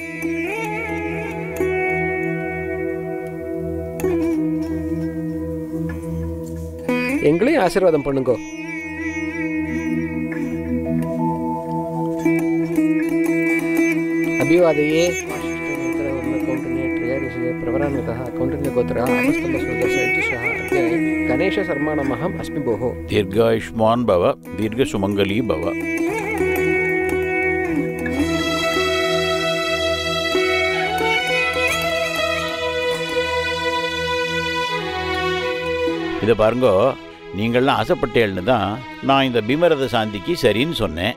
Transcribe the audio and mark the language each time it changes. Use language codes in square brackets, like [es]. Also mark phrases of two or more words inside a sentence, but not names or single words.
[ta] எங்களையும் ஆசீர்வாதம் பண்ணுங்க. [sa] அபிவாதையே गणेश शर्मा नमः अस्मि भोः। दीर्घायुष्मान् भव, दीर्घसुमङ्गली भव। [ta] இதை பாருங்கோ, நீங்கள்லாம் ஆசைப்பட்டேன்னு தான் நான் இந்த பீமரத சாந்திக்கு சரின்னு சொன்னேன்.